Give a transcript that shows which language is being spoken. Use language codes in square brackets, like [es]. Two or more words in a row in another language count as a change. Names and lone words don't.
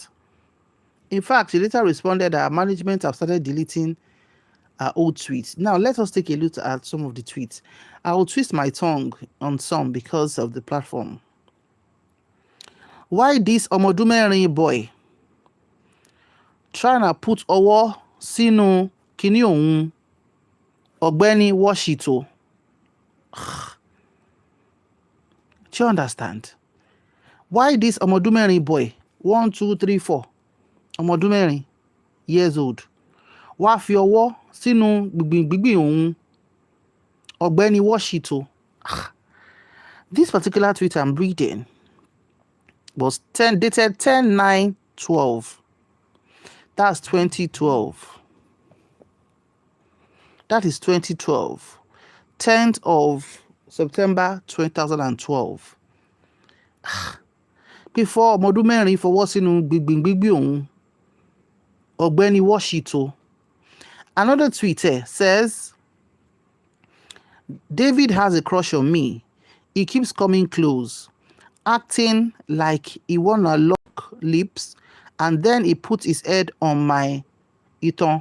[en] In fact, she later responded that her management have started deleting her old tweets. Now, let us take a look at some of the tweets. I will twist my tongue on some because of the platform. Why this Omodumerin boy trying to put [yo] ọwọ́ sínú kíní òun ọ̀gbẹ́ni Washito? [en] Do you understand? Why this Omodumerin boy, 1, 2, 3, 4, Omodumerin years old, [yo] wá fi ọwọ́ sínú gbìngbìn òun ọ̀gbẹ́ni Washito? [en] This particular tweet I'm reading was dated 10/9/12. That's 2012. That is 2012. 10th of September 2012. Before Omodumerin [yo] fọwọ́ sínú gbìngbìn òun ọ̀gbẹ́ni Washito. [en] Another tweet says, David has a crush on me. He keeps coming close, acting like he wanna lock lips, and then he puts his head on my iton.